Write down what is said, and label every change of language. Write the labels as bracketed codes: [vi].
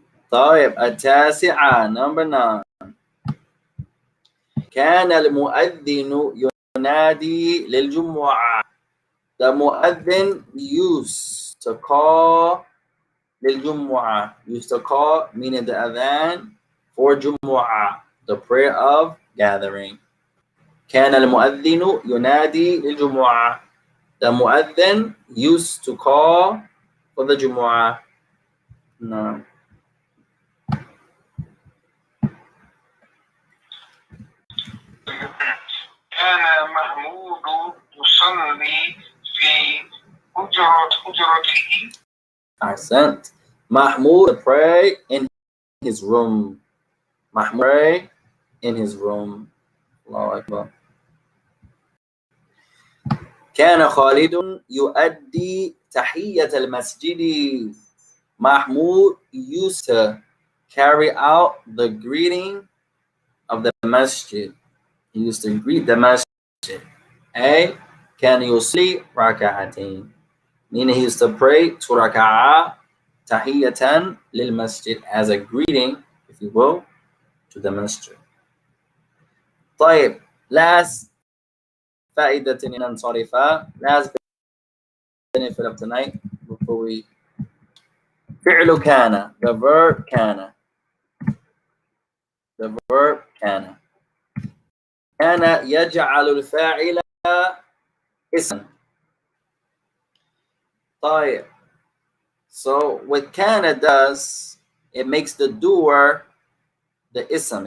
[ar] طيب التاسعة [en] number 9. [ar] كان المؤذن ينادي للجمعة. [en] The مؤذن used to call للجمعة. Used to call meaning the adhan for جمعة, the prayer of gathering. [ar] كان المؤذن ينادي للجمعة. [en] The مؤذن used to call for the جمعة. No. [ar] كان محمود يصلي في حجرته. Ahsant. [en] Mahmoud pray in his room. Mahmoud pray in his room. [ar] Allahu Akbar. كان خالد يؤدي تحية المسجد. [en] Mahmoud used to carry out the greeting of the masjid. He used to greet the masjid. [ar] A. كان يصلي ركعتين. [en] Meaning he used to pray 2 raka'ah tahiyatan lil masjid as a greeting, if you will, to the masjid. [ar] طيب, last فائدة ننصرفها. [en] Last benefit of tonight before we. [ar] فعل كان, [en] the verb [ar] كان. [en] The verb كان. [ar] كان يجعل الفاعل اسم. طيب. [en] So what كان does, it makes the doer the ism.